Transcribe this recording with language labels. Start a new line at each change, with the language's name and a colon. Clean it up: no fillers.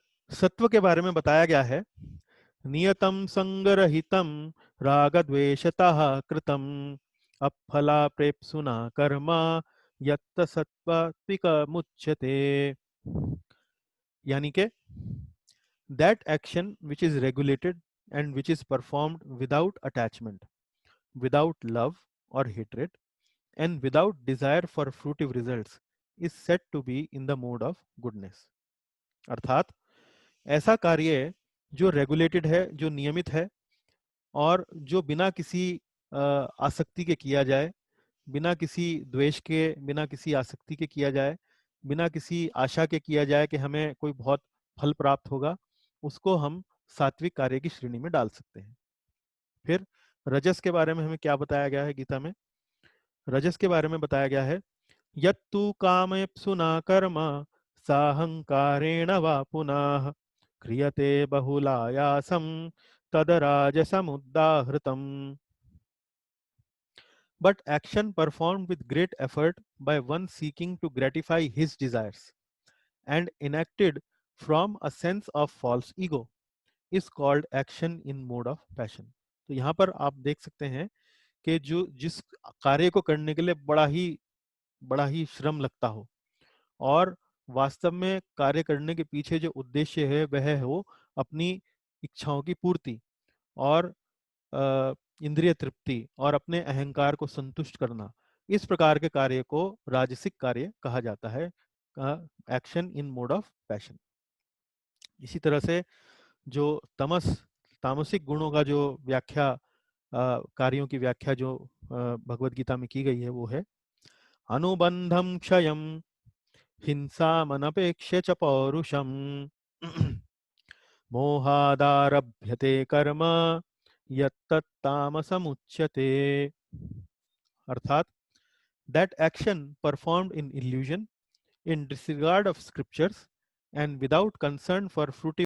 Hindi: सत्व के बारे में बताया गया है,
Sanskrit: नियतं संगरहितं रागद्वेषतः कृतं अफला प्रेप्सुना कर्म यत्त सत्त्वात्मिकमुच्यते।
Hindi: यानी कि
English: that action which is regulated and which is performed without attachment, without love or hatred, and without desire for fruitive results is said to be in the mode of goodness।
Hindi: अर्थात ऐसा कार्य जो रेगुलेटेड है, जो नियमित है, और जो बिना किसी आसक्ति के किया जाए, बिना किसी द्वेष के, बिना किसी आसक्ति के किया जाए, बिना किसी आशा के किया जाए कि हमें कोई बहुत फल प्राप्त होगा, उसको हम सात्विक कार्य की श्रेणी में डाल सकते हैं। फिर रजस के बारे में हमें क्या बताया गया है गीता में? रजस के बारे में बताया गया है,
Sanskrit: यत्तु कामेप्सुना कर्म साहंकारेण वा पुनः क्रियते बहुलायासं तदराजसमुदाहृतम्।
English: But action performed with great effort by one seeking to gratify his desires and enacted from a sense of false ego is called action in mode of passion।
Hindi: तो यहाँ पर आप देख सकते हैं कि जो जिस कार्य को करने के लिए बड़ा ही श्रम लगता हो और वास्तव में कार्य करने के पीछे जो उद्देश्य है वह हो अपनी इच्छाओं की पूर्ति और इंद्रिय तृप्ति और अपने अहंकार को संतुष्ट करना, इस प्रकार के कार्य को राजसिक कार्य कहा जाता है,
English: Action in mode of passion.
Hindi: इसी तरह से जो तामसिक गुणों का जो व्याख्या, कार्यों की व्याख्या जो भगवत गीता में की गई है वो है,
Sanskrit: अनुबंधम क्षयम हिंसा मनपेक्ष्य च पौरुषम मोहादारभ्यते कर्म यत्तत्तामसमुच्यते।
Hindi: अर्थात
English: that action performed in illusion, in disregard of scriptures, and without concern for fruitive